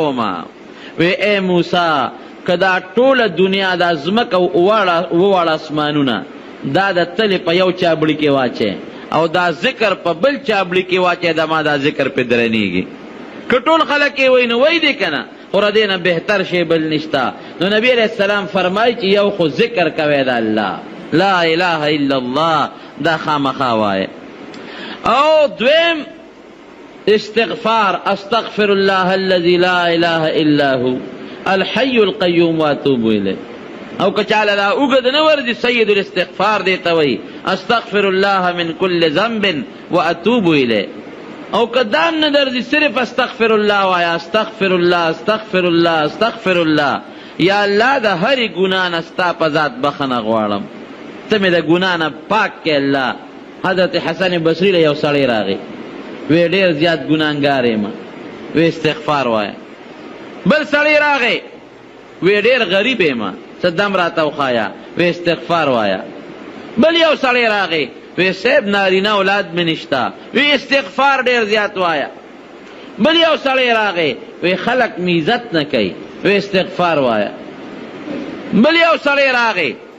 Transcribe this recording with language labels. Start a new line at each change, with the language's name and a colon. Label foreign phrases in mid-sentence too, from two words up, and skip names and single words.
Pashto: کومه وی ای موسی که دا ټوله دنیا دا ځمکه وواړه اسمانونه دا د تلې په یو چابړي کې واچې او دا ذکر په بل چابړي کې واچې دا ما دا ذکر پې درنیږي که ټول خلک یې وایي نو وایي دی که نه خو د دې نه بهتر شی بل نشته نو نبی
Arabic: علیہ السلام
Pashto: فرمایي چې یو خو ذکر کوی د الله
Arabic: لا اله الا الله
Pashto: دا خامخا وایه او دویم
Arabic: استغفار استغفر الله الذي لا اله الا هو الحي القيوم واتوب الیه
Pashto: او کچاله دا اوږد نه ورځي سید الاستغفار دی ته وایي
Arabic: استغفر الله من كل ذنب واتوب الیه او
Pashto: که دام نه درځي صرف
Arabic: استغفر الله
Pashto: وایه
Arabic: استغفر الله استغفر الله استغفر الله یا الله
Pashto: د هرې ګناه نه ستا په ذات بخنه غواړم ته مې د ګناه نه پاک کې الله حضرت حسن بصري له یو سړی راغی وی ډېر زیات ګناهګار یم وی استغفار وایه بل سړی راغی وی ډېر غریب یم څه دم راته وښایه وی استغفار وایه بل یو سړی راغی وی صاحب نارینه اولاد مې نشته وی استغفار ډېر زیات وایه بل یو سړی راغی وی خلق مې عزت نه کوي وی استغفار وایه بل یو سړی راغی